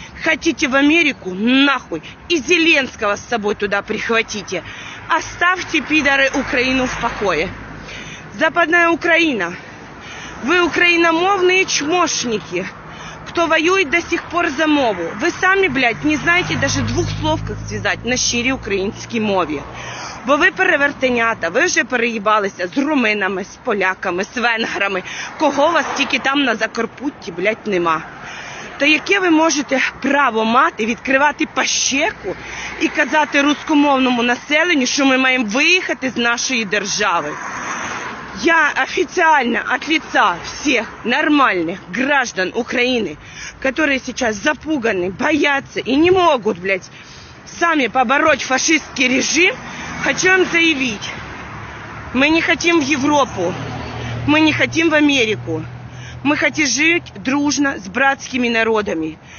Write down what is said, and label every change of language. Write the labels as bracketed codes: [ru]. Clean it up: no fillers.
[ru] Хотите в Америку? Нахуй. И Зеленского с собой туда прихватите. Оставьте, пидоры, Украину в покое. Западная Украина. Вы украиномовные чмошники, кто воюет до сих пор за мову. Вы сами, блядь, не знаете даже двох слов, как связать [uk] на щирій українській мові. Бо ви перевертенята, ви вже переїбалися з руминами, з поляками, з венграми. Кого вас тільки там на Закарпутті, блядь, нема. То яке ви можете право мати відкривати пащеку і казати рускомовному населенню, що ми маємо виїхати з нашої держави? [ru] Я официально от лица всех нормальных граждан Украины, которые сейчас запуганы, боятся и не могут, блядь, сами побороть фашистский режим, хочу вам заявить, мы не хотим в Европу, мы не хотим в Америку, мы хотим жить дружно с братскими народами.